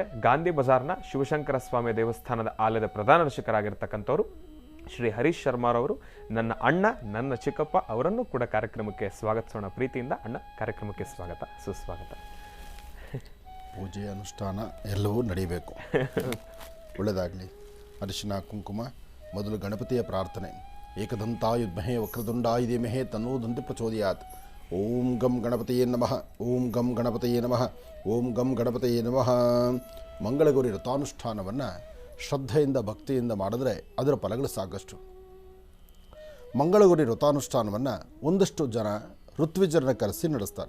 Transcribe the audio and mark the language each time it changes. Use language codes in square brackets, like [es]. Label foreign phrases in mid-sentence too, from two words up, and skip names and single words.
[kn] ಗಾಂಧಿ ಬಜಾರ್ನ ಶಿವಶಂಕರ ಸ್ವಾಮಿ ದೇವಸ್ಥಾನದ ಆಲಯದ ಪ್ರಧಾನ ಅರ್ಚಕರಾಗಿರ್ತಕ್ಕಂಥವ್ರು ಶ್ರೀ ಹರೀಶ್ ಶರ್ಮಾರವರು, ನನ್ನ ಅಣ್ಣ, ನನ್ನ ಚಿಕ್ಕಪ್ಪ, ಅವರನ್ನು ಕೂಡ ಕಾರ್ಯಕ್ರಮಕ್ಕೆ ಸ್ವಾಗತಿಸೋಣ ಪ್ರೀತಿಯಿಂದ. ಅಣ್ಣ, ಕಾರ್ಯಕ್ರಮಕ್ಕೆ ಸ್ವಾಗತ, ಸುಸ್ವಾಗತ. ಪೂಜೆ ಅನುಷ್ಠಾನ ಎಲ್ಲವೂ ನಡೀಬೇಕು. ಒಳ್ಳೆಯದಾಗಲಿ. ಅರಿಶಿನ ಕುಂಕುಮ. ಮೊದಲು ಗಣಪತಿಯ ಪ್ರಾರ್ಥನೆ. [sa] ಏಕದಂತಾಯುಧ್ಮಹೇ ವಕ್ರತುಂಡಾಯ ಧೀಮಹಿ ತನ್ನೋ ದಂತಿ ಪ್ರಚೋದಯಾತ್. ಓಂ ಗಂ ಗಣಪತಿಯೇ ನಮಃ. ಓಂ ಗಂ ಗಣಪತಿಯೇ ನಮಃ. ಓಂ ಗಂ ಗಣಪತಿಯೇ ನಮಃ. [kn] ಮಂಗಳಗೌರಿ ವ್ರತಾನುಷ್ಠಾನವನ್ನು ಶ್ರದ್ಧೆಯಿಂದ ಭಕ್ತಿಯಿಂದ ಮಾಡಿದ್ರೆ ಅದರ ಫಲಗಳು ಸಾಕಷ್ಟು. ಮಂಗಳಗೌರಿ ವ್ರತಾನುಷ್ಠಾನವನ್ನು ಒಂದಷ್ಟು ಜನ ಋತ್ವಿಜರನ್ನ ಕರೆಸಿ ನಡೆಸ್ತಾರೆ.